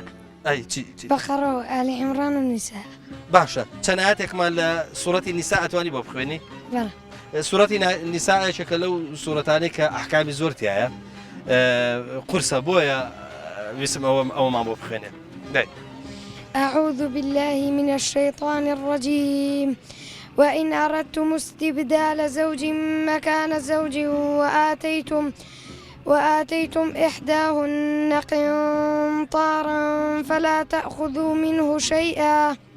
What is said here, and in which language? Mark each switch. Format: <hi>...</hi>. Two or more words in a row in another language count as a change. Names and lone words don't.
<ckb>ئەی چی بەقەڕەوە ئالی عیمران و نیسا باشە چەند ئاەتێکمان لە سوورەتی نیسا ئەتوانی بۆ بخوێنی سوورەتی نیساەکە لەو سوورەتانەی کە ئەحکامی زۆرتیایە قورسە بۆیە ویسم ئەومان بۆ بخوێنێن</ckb> <ar>أعوذ بالله من الشيطان الرجيم وإن أردتم استبدال زوج مكان زوج وآتيتم إحداهن قنطارا فلا تأخذوا منه شيئا</ar>